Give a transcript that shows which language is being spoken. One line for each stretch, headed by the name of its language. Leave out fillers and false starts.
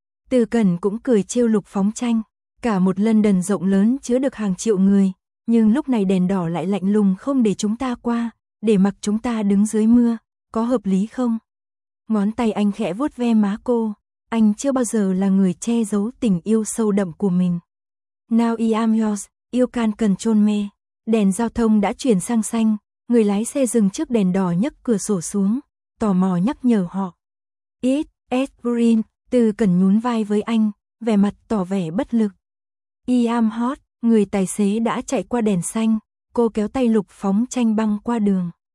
Vietnamese: Tư Cẩn cũng cười trêu Lục Phóng Tranh, cả một London rộng lớn chứa được hàng triệu người, nhưng lúc này đèn đỏ lại lạnh lùng không để chúng ta qua, để mặc chúng ta đứng dưới mưa, có hợp lý không? Ngón tay anh khẽ vuốt ve má cô, anh chưa bao giờ là người che giấu tình yêu sâu đậm của mình.
English: Now I am yours, you can't control me.
Vietnamese: Đèn giao thông đã chuyển sang xanh, người lái xe dừng trước đèn đỏ nhấc cửa sổ xuống, tò mò nhắc nhở họ.
English: It's green.
Vietnamese: Tư Cẩn nhún vai với anh, vẻ mặt tỏ vẻ bất lực.
English: I am hot,
Vietnamese: người tài xế đã chạy qua đèn xanh, cô kéo tay Lục Phóng Tranh băng qua đường.